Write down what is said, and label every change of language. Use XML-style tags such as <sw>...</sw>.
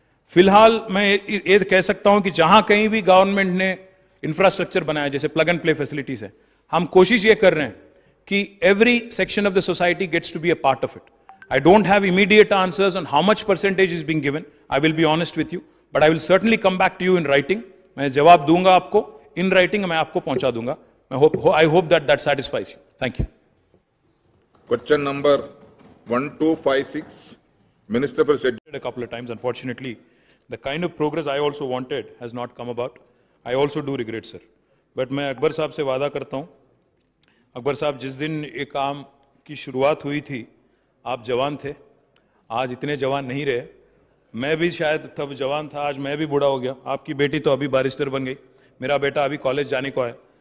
<hi>फिलहाल मैं ये कह सकता हूं कि जहां कहीं भी गवर्नमेंट ने इंफ्रास्ट्रक्चर बनाया, जैसे प्लग एंड प्ले फैसिलिटीज है, हम कोशिश ये कर रहे हैं कि</hi> <en>Every section of the society gets to be a part of it. I don't have immediate answers on how much percentage is being given, I will be honest with you, but I will certainly come back to you in writing.</en> <hi>मैं जवाब दूंगा आपको in writing, मैं आपको पहुंचा दूंगा।</hi> <en>I hope that satisfies you. Thank you. Question number 1256, Minister for Schedule. A couple of times, unfortunately, the kind of progress I also wanted has not come about. I also do regret, sir.</en> <hi>But मैं अकबर साहब से वादा करता हूँ, अकबर साहब जिस दिन ये काम की शुरुआत हुई थी, आप जवान थे, आज इतने जवान नहीं रहे। मैं भी शायद तब जवान था, आज मैं भी बूढ़ा हो गया। आपकी बेटी तो अभी बैरिस्टर बन गई, मेरा बेटा अभी कॉलेज जाने को है।</hi>